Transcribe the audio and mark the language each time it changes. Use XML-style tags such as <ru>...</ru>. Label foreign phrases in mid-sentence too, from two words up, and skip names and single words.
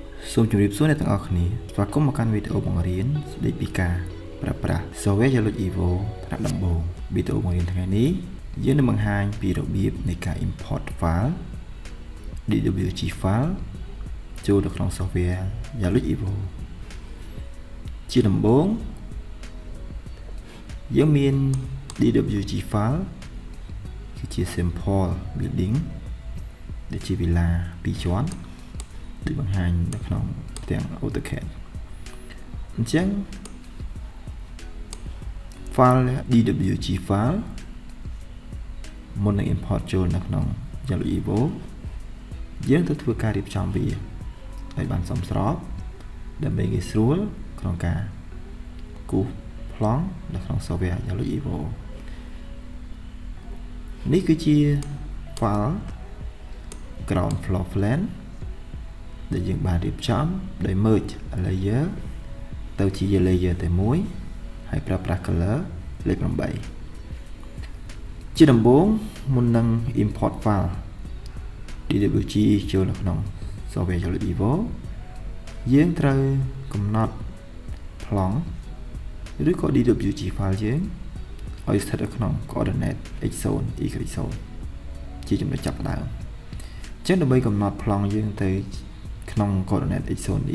<km>សូមជម្រាបសួរអ្នកទាំងអស់គ្នាស្វាគមន៍មកកាន់វីដេអូបង្រៀនស្ដីពីការប្រើប្រាស់ software Dialux Evo ថ្នាក់ដំបូងវីដេអូបង្រៀនថ្ងៃនេះយើងនឹងបង្ហាញពីរបៀបនៃការ</km> <en>import file DWG file</en> <km>ចូលទៅក្នុង software Dialux Evo ជាដំបូង យើងមាន DWG file គឺជា</km> <en>simple building</en> <km>ដែលជាវិឡា2ជាន់ដូចបង្ហាញនៅក្នុងទាំង AutoCAD អញ្ចឹង</km> <en>file DWG file</en> <km>មុននឹង import ចូលនៅក្នុង Dialux Evo យើងត្រូវធ្វើការរៀបចំវាឲ្យបានសមស្របដើម្បីងាយស្រួលក្នុងការគូសប្លង់នៅក្នុង software Dialux Evo នេះគឺជា</km> <en>file ground floor plan</en> <km>ដែលយើងបានរៀបចំដោយ</km> <en>merge layer</en> <km>ទៅជា layer តែមួយហើយប្រើប្រាស់ color លេខ 8 ជាដំបូងមុននឹង</km> <en>import file DWG</en> <km>ចូលនៅក្នុង software Dialux Evo យើងត្រូវកំណត់ប្លង់ឬក៏ DWG file យើងឲ្យស្ថិតនៅក្នុង</km> <en>coordinate x0 y0</en> <km>ជាចំណុចចាប់ផ្ដើមអញ្ចឹងដើម្បីកំណត់ប្លង់យើងទៅក្នុង</km> <en>coordinate x0 y0</en>